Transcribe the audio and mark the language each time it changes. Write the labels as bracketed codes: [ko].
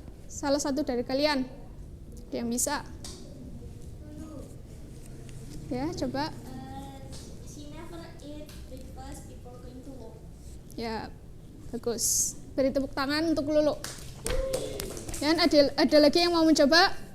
[id] Salah satu dari kalian yang bisa. Ya, coba. [en] She never eat breakfast before going to work. [id] Ya, bagus. Beri tepuk tangan untuk Lulu. Dan ada lagi yang mau mencoba?